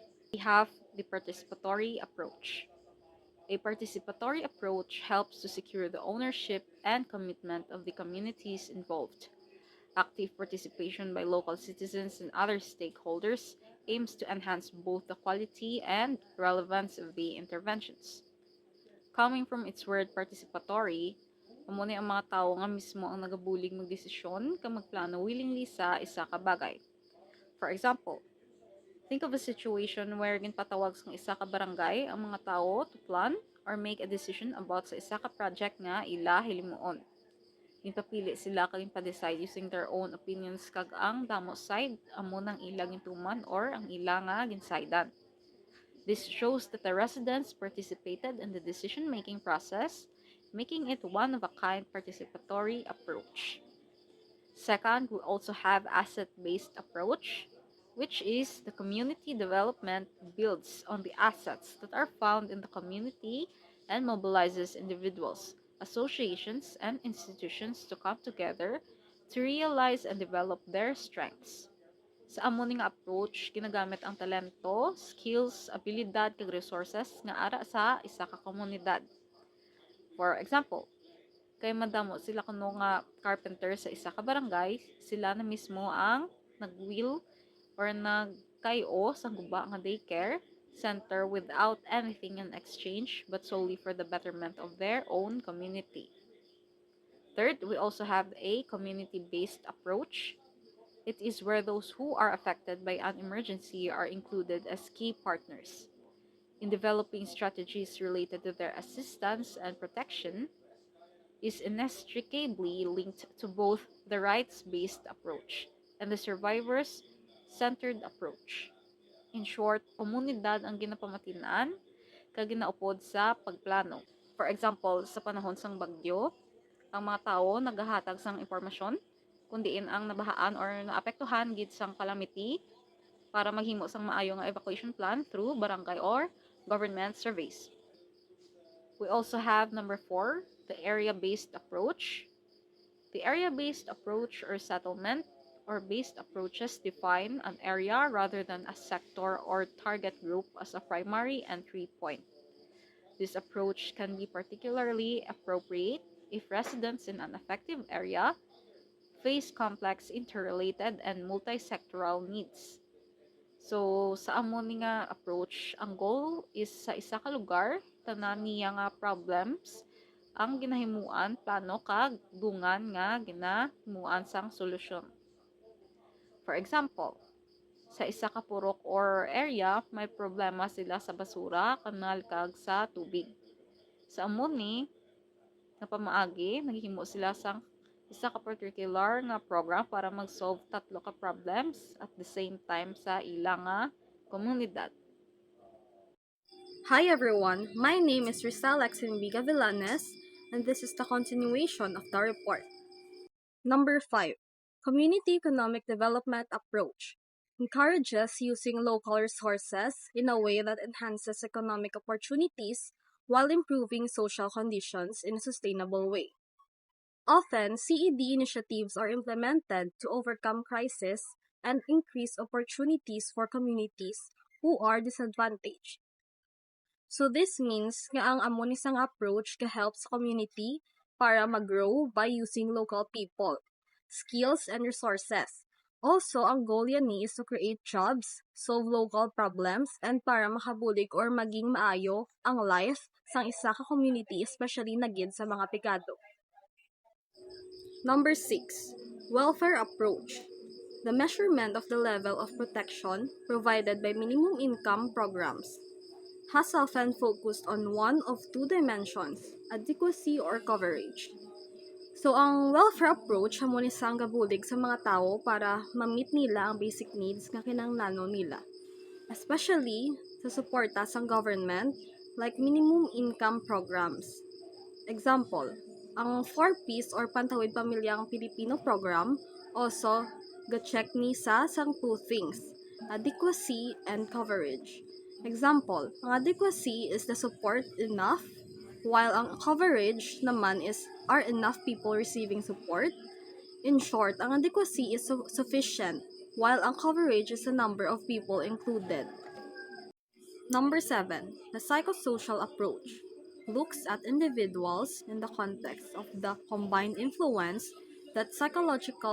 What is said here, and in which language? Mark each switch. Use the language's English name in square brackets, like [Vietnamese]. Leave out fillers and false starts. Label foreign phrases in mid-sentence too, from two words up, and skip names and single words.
[English] We have the participatory approach. A participatory approach helps to secure the ownership and commitment of the communities involved. Active participation by local citizens and other stakeholders aims to enhance both the quality and relevance of the interventions. Coming from its word participatory, [Hiligaynon] amo ni ang mga tao nga mismo ang nagabulig magdesisyon kang magplano willingly sa isa ka bagay. [English] For example, think of a situation where [Hiligaynon] ginpatawag sa isa ka barangay ang mga tao [English] to plan or make a decision about [Hiligaynon] sa isa ka project nga ila hilimuon. Ginpapili sila kag ginpa-decide [English] using their own opinions [Hiligaynon] kag ang damo side amo nang ila gintuman or ang ila nga ginsidean. [English] This shows that the residents participated in the decision-making process, making it one of a kind participatory approach. Second, we also have asset-based approach, which is the community development builds on the assets that are found in the community and mobilizes individuals, associations, and institutions to come together to realize and develop their strengths. [Hiligaynon] Sa amo ning approach, ginagamit ang talento, skills, abilidad kag resources nga ara sa isa ka komunidad. [English] For example, [Hiligaynon] kay madamo sila kuno nga carpenter sa isa ka barangay, sila na mismo ang nag-will or kayo sa guba nga daycare center [English] without anything in exchange but solely for the betterment of their own community. Third, we also have a community-based approach. It is where those who are affected by an emergency are included as key partners in developing strategies related to their assistance and protection is inextricably linked to both the rights-based approach and the survivors-centered approach. In short, [Hiligaynon] komunidad ang ginapamatinaan kag ginaupod sa pagplano. [English] For example, [Hiligaynon] sa panahon sang bagyo, ang mga tao naghahatag sang impormasyon kung diin ang nabahaan or naapektuhan gid sang calamity para maghimo sang maayo nga [English] evacuation plan through barangay or government surveys. We also have number 4, the area-based approach. The area-based approach or settlement or based approaches define an area rather than a sector or target group as a primary entry point. This approach can be particularly appropriate if residents in an affected area face complex interrelated and multi-sectoral needs. So, [Hiligaynon] sa amo ni nga approach, ang goal is sa isa ka lugar, tanan niya nga problems, ang ginahimuan, plano kag dungan nga ginahimuan sang solusyon. [English] For example, [Hiligaynon] sa isa ka purok or area, may problema sila sa basura, kanal kag sa tubig. Sa amo ni, nga pamaagi, naghihimo sila sang isa ka particular nga program para mag-solve tatlo ka problems [English] at the same time [Hiligaynon] sa ilang nga komunidad. [English] Hi everyone, my name is Rizal Eximbiga Villanes, and this is the continuation of the report. Number 5. Community Economic Development Approach encourages using local resources in a way that enhances economic opportunities while improving social conditions in a sustainable way. Often, CED initiatives are implemented to overcome crisis and increase opportunities for communities who are disadvantaged. So this means [Hiligaynon] nga ang amo ni sang approach ka-help sa community para mag-grow [English] by using local people, skills, and resources. Also, [Hiligaynon] ang goal yan ni [English] is to create jobs, solve local problems, and [Hiligaynon] para makabulig or maging maayo ang life sang isa ka community, especially na gid sa mga pigado. [English] Number 6. Welfare Approach. The measurement of the level of protection provided by minimum income programs has often focused on one of two dimensions, adequacy or coverage. So, [Hiligaynon] ang welfare approach amo ni sang gabulig sa mga tao para ma-meet nila ang [English] basic needs [Hiligaynon] nga kinahanglanon nila. Especially sa suporta sang government [English] like minimum income programs. Example, [Hiligaynon] ang 4Ps or Pantawid Pamilyang Pilipino program also ga-check ni sa sang [English] two things, adequacy and coverage. Example, ang adequacy is the support enough, while ang coverage naman is are enough people receiving support. In short, ang adequacy is sufficient, while ang coverage is the number of people included. Number 7. The psychosocial approach looks at individuals in the context of the combined influence that psychological